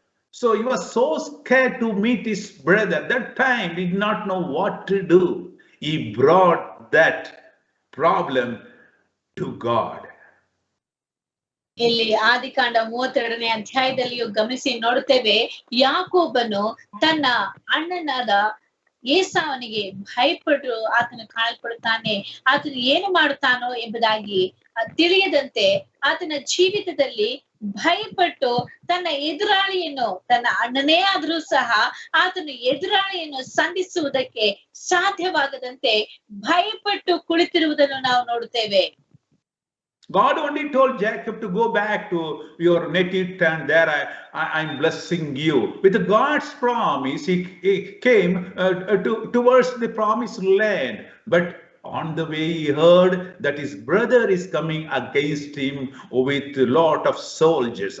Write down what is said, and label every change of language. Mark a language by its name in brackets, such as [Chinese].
[English] So he was so scared to meet his brother. That time he did not know what to do. He brought that problem to God. [Kannada] ಇಲ್ಲಿ ಆದಿಕಾಂಡ 32ನೇ ಅಧ್ಯಾಯದಲ್ಲಿಯೂ ಗಮನಿಸಿ ನೋಡುತ್ತೇವೆ, ಯಾಕೋಬನು ತನ್ನ ಅಣ್ಣನಾದ ಏಸಾವನಿಗೆ ಭಯಪಟ್ಟು ಆತನು ಕಾಣಲ್ಪಡುತ್ತಾನೆ. ಆತನು ಏನು ಮಾಡುತ್ತಾನೋ ಎಂಬುದಾಗಿ ತಿಳಿಯದಂತೆ ಆತನ ಜೀವಿತದಲ್ಲಿ ಭಯಪಟ್ಟು ತನ್ನ ಎದುರಾಳಿಯನ್ನು, ತನ್ನ ಅಣ್ಣನೇ ಆದ್ರೂ ಸಹ ಆತನು ಎದುರಾಳಿಯನ್ನು ಸಂಧಿಸುವುದಕ್ಕೆ ಸಾಧ್ಯವಾಗದಂತೆ ಭಯಪಟ್ಟು ಕುಳಿತಿರುವುದನ್ನು ನಾವು ನೋಡುತ್ತೇವೆ. [English] God only told Jacob to go back to your native land. There I'm blessing you. With God's promise, he came towards the promised land. But on the way, he heard that his brother is coming against him with a lot of soldiers.